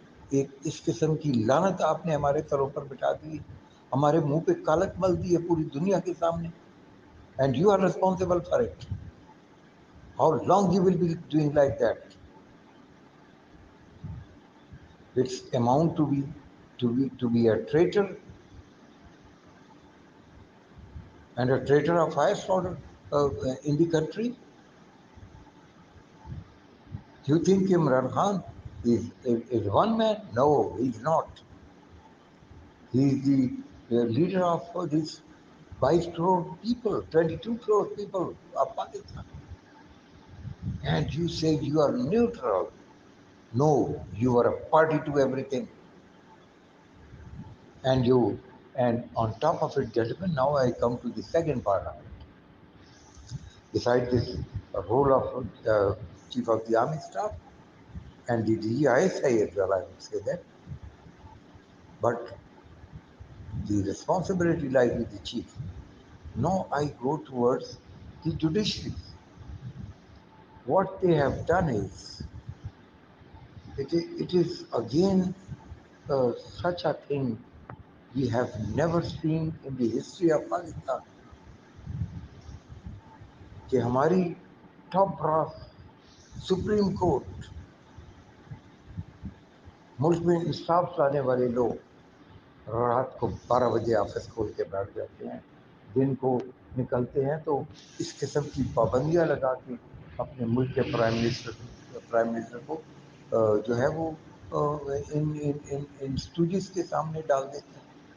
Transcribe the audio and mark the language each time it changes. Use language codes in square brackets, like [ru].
[ur] ایک اس قسم کی لعنت آپ نے ہمارے سروں پر بٹھا دی، ہمارے منہ پہ کالک مل دی ہے پوری دنیا کے سامنے، [en] And you are responsible for it. How long you will be doing like that? It's amount to be a traitor, and a traitor of highest order in the country. Do you think Imran Khan is one man? No, he's not. He is the leader of these 22 crore people, 22 crore people of Pakistan. And you say you are neutral. No, you are a party to everything. And on top of it, gentlemen, now I come to the second part of it. Besides this role of Chief of the Army Staff and the DGISI as well, I would say that. But the responsibility lies with the chief. Now I go towards the judiciary. What they have done is, it is again such a thing we have never seen in the history of Pakistan. [ur] کہ ہماری top brass supreme court, ملک میں انصاف لانے والے لوگ رات کو 12 بجے آفس کھول کے بیٹھ جاتے ہیں، دن کو نکلتے ہیں تو اس قسم کی پابندیاں لگا کے اپنے ملک کے پرائم منسٹر کو جو ہے وہ ان سٹوڈیز کے سامنے ڈال دیتے ہیں